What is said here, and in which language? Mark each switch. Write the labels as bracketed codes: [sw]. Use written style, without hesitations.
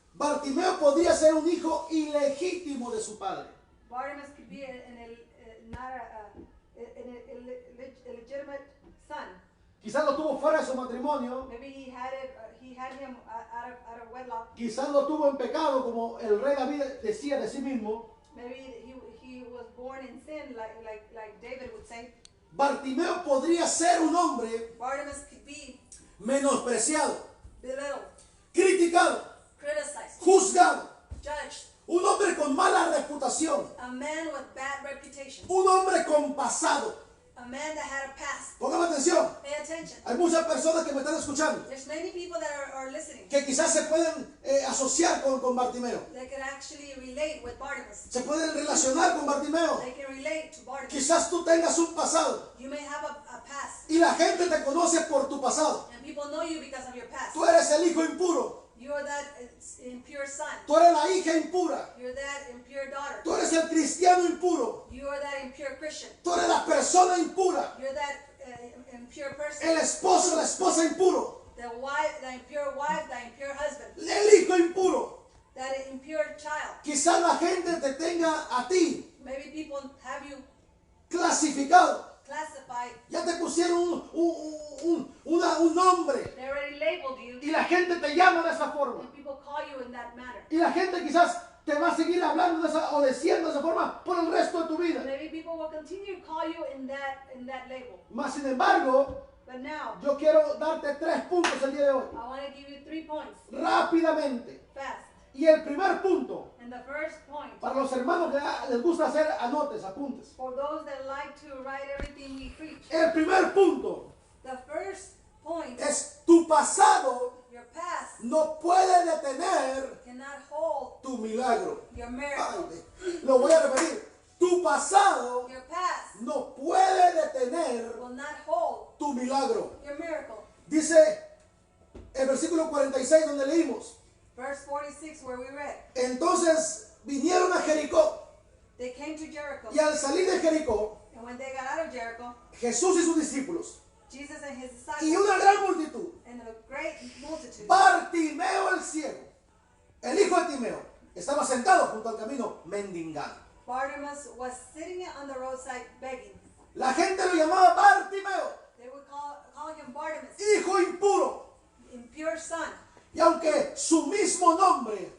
[es] Bartimeo podría ser un hijo ilegítimo de su padre. [en] Bartimaeus could be not an illegitimate son. [es] Quizás lo tuvo fuera de su matrimonio. [en] Maybe he had him out of wedlock. [es] Quizás lo tuvo en pecado, como el rey David decía de sí mismo. [en] Maybe he was born in sin, like David would say. [es] Bartimeo podría ser un hombre [en] Bartimaeus could be [es] menospreciado, [en] belittled, [es] criticado, [en] criticized, [es] juzgado, [en] judged, [es] un hombre con mala reputación, [en] a man with bad reputation, [es] un hombre con pasado. [en] a man that had a past. [es] Póngame atención. [en] Pay attention. [es] Hay muchas personas que me están escuchando [en] There's many people that are listening [es] que quizás se pueden asociar con Bartimeo. [en] that can actually relate with Bartimaeus. [es] Se pueden relacionar con Bartimeo. [en] They can relate to Bartimaeus. [es] Quizás tú tengas un pasado [en] You may have a past, [es] y la gente te conoce por tu pasado. [en] and people know you because of your past. [es] Tú eres el hijo impuro. [en] You're that impure son. [es] Tú eres la hija impura. [en] You're that impure daughter. [es] Tú eres el cristiano impuro. [en] You are that impure Christian. [es] Tú eres la persona impura. [en] You're that impure person. [es] El esposo, la esposa impuro. [en] The impure wife, the impure husband, [es] El hijo impuro. [en] that impure child. [es] Quizás la gente te tenga a ti [en] Maybe people have you [es] clasificado. [en] classified. [es] Ya te pusieron un nombre. [en] They already labeled you, [es] Y la gente te llama de esa forma. [en] and people call you in that manner. [es] Y la gente quizás te va a seguir hablando de esa, o diciendo de esa forma por el resto de tu vida. [en] Maybe people will continue to call you in that label. [es] Mas sin embargo, [en] But now, [es] yo quiero darte 3 puntos el día de hoy, [en] I want to give you 3 points. [es] rápidamente. [en] Fast. [es] Y el primer punto, [en] And the first point, [es] para los hermanos que les gusta hacer anotes, apuntes. [en] for those that like to write everything we preach, [es] El primer punto [en] the first point, [es] es tu pasado [en] your past [es] no puede detener [en] cannot hold [es] tu milagro. [en] your miracle. [es] Ay, lo voy a repetir. Tu pasado [en] Your past [es] no puede detener [en] will not hold [es] tu milagro. [en] your miracle. [es] Dice el versículo 46 donde leímos. [en] Verse 46 where we read, [es] Entonces vinieron a Jericó [en] they came to Jericho. [es] y al salir de Jericó, [en] And when they got out of Jericho, [es] Jesús y sus discípulos [en] Jesus and his [es] y [en] disciples [es] una gran multitud, [en] and a great multitude, [es] Bartimeo el ciego, el hijo de Timeo, estaba sentado junto al camino mendigando. [en] Bartimaeus was sitting on the roadside begging. [es] La gente lo llamaba Bartimeo, [en] They would calling him Bartimaeus, [es] hijo impuro. [en] impure son, [es] Y aunque su mismo nombre